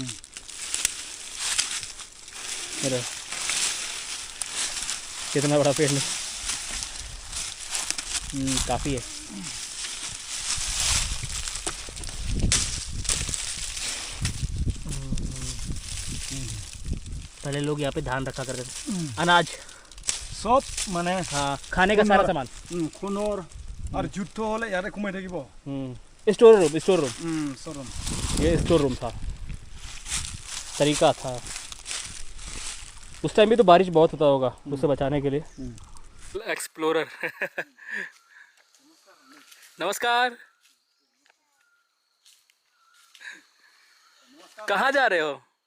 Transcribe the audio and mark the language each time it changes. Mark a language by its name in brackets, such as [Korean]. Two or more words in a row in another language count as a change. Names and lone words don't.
[Hindi] अरे कितना बड़ा पेड़ नहीं, काफ़ी है। पहले लोग यहाँ पे धान रखा करते थे, अनाज, [Assamese] সব মানে [Hindi] हाँ, खाने का सारा सामान। [Assamese] সোণৰ আৰু যুদ্ধ হ'লে ইয়াতে সোমাই থাকিব। [English] store room, store room, [Assamese] চৰম [Hindi] ये [English] store room [Hindi] था, तरीका था। उस टाइम भी तो बारिश बहुत होता होगा उससे बचाने के लिए। एक्सप्लोरर नमस्कार, कहाँ जा रहे हो?